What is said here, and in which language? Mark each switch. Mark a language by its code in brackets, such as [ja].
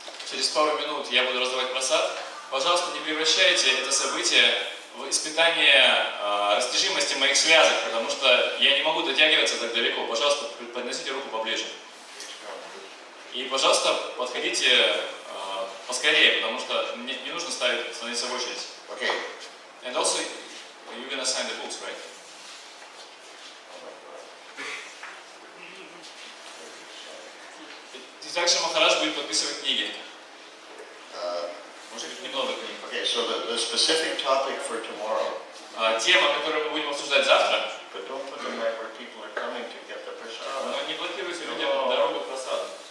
[ru] Через пару минут я буду раздавать просад. Пожалуйста, не превращайте это событие в испытание растяжимости моих связок, потому что я не могу дотягиваться так далеко. Пожалуйста, подносите руку поближе. И, пожалуйста, подходите поскорее, потому что мне не нужно становиться в очередь. [en] Okay. And also, you're gonna sign the books, right? [ru] И также Махарадж будет подписывать книги. Может быть, немного книг. [en] Okay, so the specific topic for tomorrow. [ru] Тема, которую мы будем обсуждать завтра, [en] But don't put them right where people are coming to get the prasada. [ru] но не блокируйте людям дорогу к просаду.